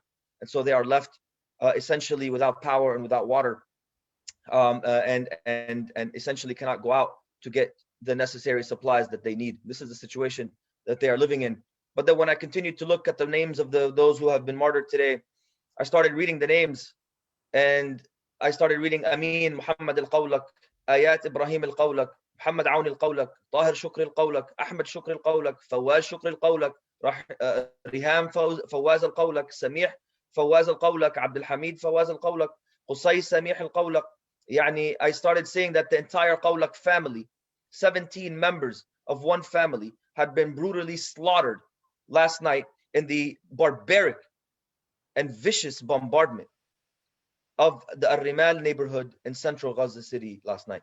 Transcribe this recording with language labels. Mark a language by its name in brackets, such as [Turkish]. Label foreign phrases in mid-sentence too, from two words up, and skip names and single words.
[English] And so they are left essentially without power and without water, and essentially cannot go out to get the necessary supplies that they need. This is the situation that they are living in. But then when I continued to look at the names of those who have been martyred today, I started reading the names, and I started reading Amin Muhammad al-Qawlak, Ayat Ibrahim al-Qawlak, Muhammad Aoun al-Qawlak, Tahir Shukri al-Qawlak, Ahmed Shukri al-Qawlak, Fawaz Shukri al-Qawlak, Riham Fawaz al-Qawlak, Samih Fawaz al-Qawlak, Abdul Hamid Fawaz al-Qawlak, Qusay Samih al-Qawlak. Yani, I started seeing that the entire Qawlak family, 17 members of one family, had been brutally slaughtered last night in the barbaric and vicious bombardment of the Al-Rimal neighborhood in central Gaza City last night.